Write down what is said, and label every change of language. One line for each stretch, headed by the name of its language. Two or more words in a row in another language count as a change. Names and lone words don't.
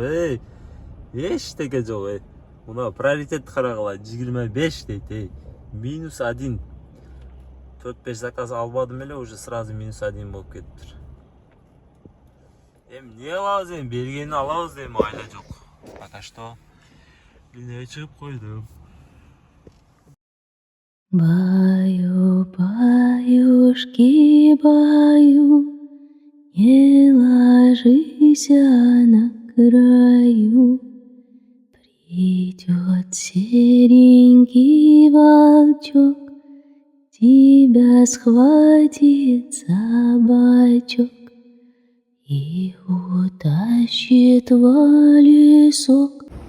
Kyrgyz: Эчтеке жок. Мына приоритет карагыла 25 дейт. -1. 4-5 заказ албадым эле,
Russian: уже сразу
Kyrgyz: -1 болуп кетиптир. Не алабыз бергенин алабыз дейм, айла жок.
Russian: Пока что
Kyrgyz: линия чыгып койдум.
Russian: Баю, баюшки, баю, не ложись на краю. Придет серенький волчок, тебя схватит за бочок и утащит в лесок.